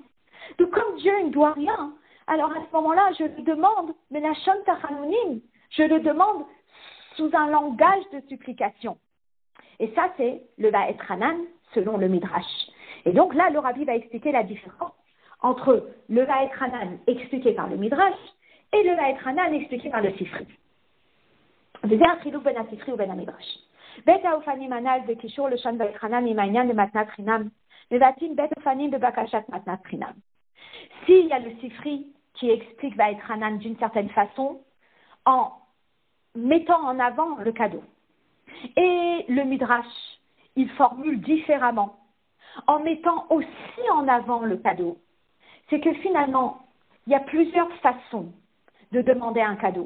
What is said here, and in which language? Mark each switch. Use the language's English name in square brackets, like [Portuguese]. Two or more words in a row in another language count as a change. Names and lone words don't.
[French] Donc comme Dieu ne doit rien, alors à ce moment-là, je lui demande, mais [Hebrew] לשון תחנונים, [French] je le demande sous un langage de supplication. Et ça, c'est le Ba'et Hanan, selon le Midrash. Et donc là, le Rabbi va expliquer la différence entre le Ba'et Hanan expliqué par le Midrash et le Ba'et Hanan expliqué par le Sifri. [Hebrew] וזה החילוק בין הספרי ובין המדרש. בית האופנים הנ"ל בקישור לשון בית חנן עם העניין למתנת חינם, מבטאים בית אופנים בבקשת מתנת חינם. [French] S'il y a le Sifri qui explique Ba'et Hanan d'une certaine façon, en mettant en avant le cadeau. Et le Midrash, il formule différemment, en mettant aussi en avant le cadeau. C'est que finalement, il y a plusieurs façons de demander un cadeau.